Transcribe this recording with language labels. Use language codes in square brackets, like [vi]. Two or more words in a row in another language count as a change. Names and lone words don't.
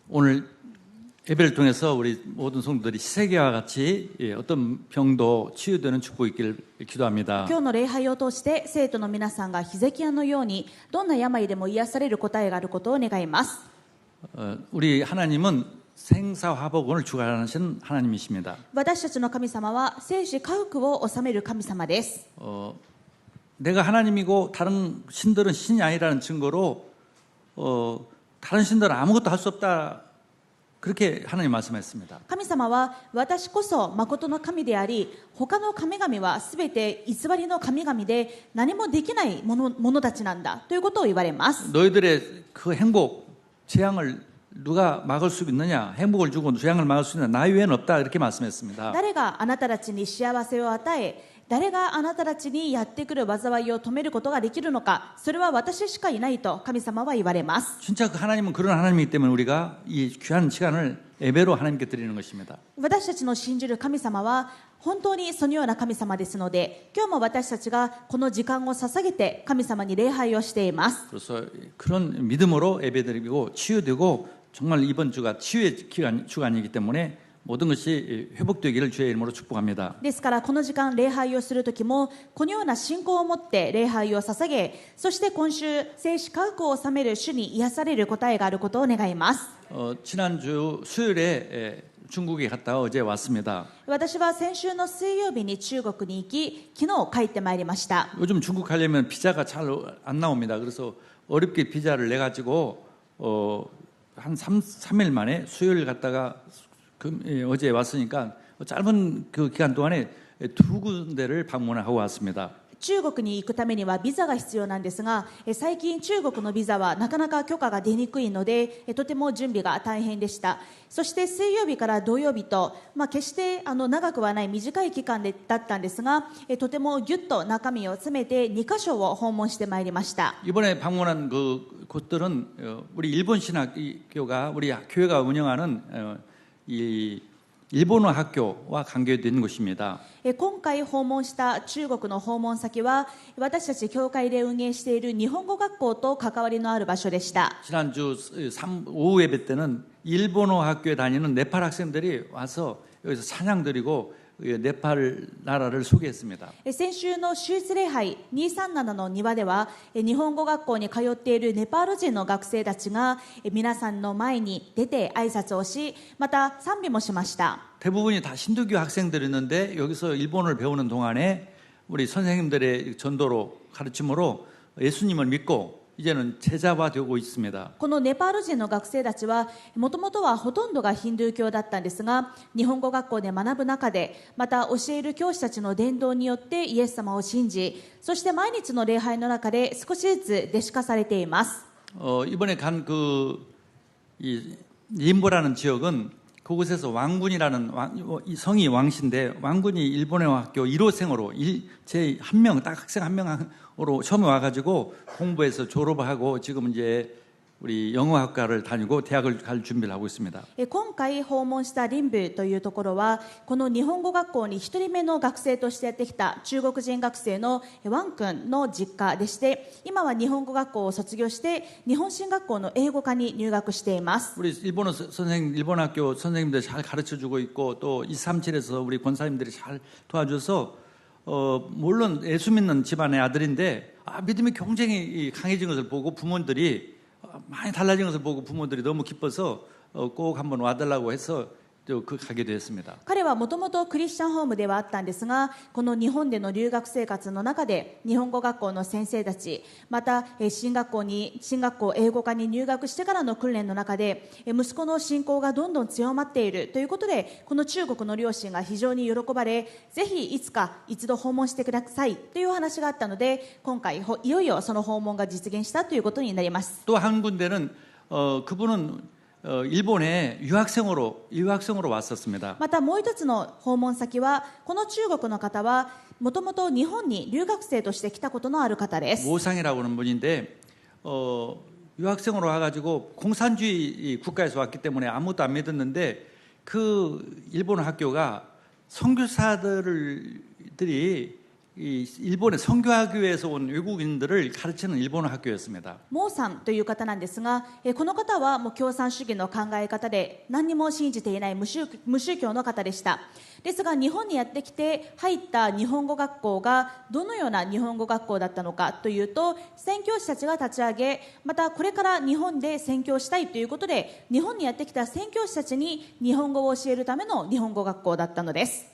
[ko] 오늘 예배를 통해서 우리 모든 성도들이 시세기와 같이 어떤 병도 치유되는 축복이 있기를 기도합니다. [ja] 今日の礼拝を通して生徒の皆さんがヒゼキヤのようにどんな病でも癒される答えがあることを願います。 [ko] 우리 하나님은 생사화복을 주관하시는 하나님이십니다. [ja] 私たちの神様は生死家福を治める神様です。 [ko] 내가 하나님이고 다른 신들은 신이 아니라는 증거로 다른 신들은 아무것도 할 수 없다. 그렇게 하나님 말씀했습니다. [ja] 神様は私こそ誠の神であり、他の神々はすべて偽りの神々で何もできない者たちなんだということを言われます。 [ko] 너희들의 그 행복, 재앙을 누가 막을 수 있느냐? 행복을 주고 재앙을 막을 수 있느냐? 나 외에는 없다. 이렇게 말씀했습니다. [ja] 誰があなたたちに幸せを与え、誰があなたたちにやってくる災いを止めることができるのか、それは私しかいないと神様は言われます。 [ko] 진짜 그 하나님은 그런 하나님이기 때문에 우리가 이 귀한 시간을 예배로 하나님께 드리는 것입니다. [ja] 私たちの信じる神様は本当にそのような神様ですので、今日も私たちがこの時間を捧げて神様に礼拝をしています。 [ko] 그래서 그런 믿음으로 예배드리고 치유되고 정말 이번 주가 치유의 주간이기 때문에 모든 것이 회복되기를 주의 이름으로 축복합니다. [ja] ですからこの時間礼拝をするときもこのような信仰を持って礼拝を捧げ、そして今週生死家福を治める主に癒される答えがあることを願います。 [ko] 지난주 수요일에 중국에 갔다 어제 왔습니다. [ja] 私は先週の水曜日に中国に行き、昨日帰ってまいりました。 [ko] 요즘 중국 가려면 비자가 잘 안 나옵니다. 그래서 어렵게 비자를 내 가지고 한 3일 만에 수요일 갔다가 어제 왔으니까 짧은 그 기간 동안에 두 군데를 방문하고 왔습니다. [ja] 中国に行くためにはビザが必要なんですが、最近中国のビザはなかなか許可が出にくいので、とても準備が大変でした。そして水曜日から土曜日と、決して長くはない短い期間だったんですが、とてもぎゅっと中身を詰めて2カ所を訪問してまいりました。 [ko] 이번에 방문한 그 곳들은 우리 일본 신학교가 우리 교회가 운영하는 이 일본어 학교와 관계된 곳입니다. [ja] 今回訪問した中国の訪問先は私たち教会で運営している日本語学校と関わりのある場所でした。 [ko] 지난주 오후 예배 때는 일본어 학교에 다니는 네팔 학생들이 와서 여기서 찬양 드리고 네팔 나라를 소개했습니다. [ja] 先週の終日礼拝237の庭では日本語学校に通っているネパール人の学生たちが皆さんの前に出て挨拶をし、また賛美もしました。 [ko] 대부분이 다 신도교 학생들이었는데 여기서 일본어를 배우는 동안에 우리 선생님들의 전도로 가르침으로 예수님을 믿고 이제는 제자화 되고 있습니다. [ja] このネパール人の学生たちはもともとはほとんどがヒンドゥー教だったんですが、日本語学校で学ぶ中でまた教える教師たちの伝道によってイエス様を信じ、そして毎日の礼拝の中で少しずつ弟子化されています。 [ko] 이번에 간 이 림보라는 지역은 그곳에서 왕군이라는 성이 왕신데 왕군이 일본어 학교 1호생으로 제 한 명, 딱 학생 한 명으로 처음에 와가지고 공부해서 졸업하고 지금 이제 우리 영어학과를 다니고 대학을 갈 준비를 하고 있습니다. [ja] 今回訪問したリンブというところはこの日本語学校に1人目の学生としてやってきた中国人学生のワン君の実家でして、今は日本語学校を卒業して日本神学校の英語科に入学しています。 [ko] 우리 일본어 선생님, 일본 학교 선생님들 잘 가르쳐주고 있고 또 237에서 우리 권사님들이 잘 도와줘서 물론 예수 믿는 집안의 아들인데 믿음의 경쟁이 강해진 것을 보고 부모들이 많이 달라진 것을 보고 부모들이 너무 기뻐서 꼭 한번 와달라고 해서 가게 되었습니다. [ja] 彼はもともとクリスチャンホームではあったんですが、この日本での留学生活の中で日本語学校の先生たち、また進学校英語科に入学してからの訓練の中で息子の信仰がどんどん強まっているということで、この中国の両親が非常に喜ばれ、ぜひいつか一度訪問してくださいという話があったので、今回いよいよその訪問が実現したということになります。 [ko] 또 한 군데는 그분은 일본에 유학생으로 왔었습니다. [ja] またもう一つの訪問先はこの中国の方はもともと日本に留学生として来たことのある方です。 [ko] 모상이라고 하는 분인데 유학생으로 와가지고 공산주의 국가에서 왔기 때문에 아무것도 안 믿었는데 그 일본 학교가 선교사들이 이 일본의 선교학교에서 온 외국인들을 가르치는 일본어 학교였습니다. [ja] モーさんという方なんですが、この方はもう共産主義の考え方で何にも信じていない無宗教の方でした。ですが日本にやってきて入った日本語学校がどのような日本語学校だったのかというと、宣教師たちが立ち上げ、またこれから日本で宣教したいということで日本にやってきた宣教師たちに日本語を教えるための日本語学校だったのです。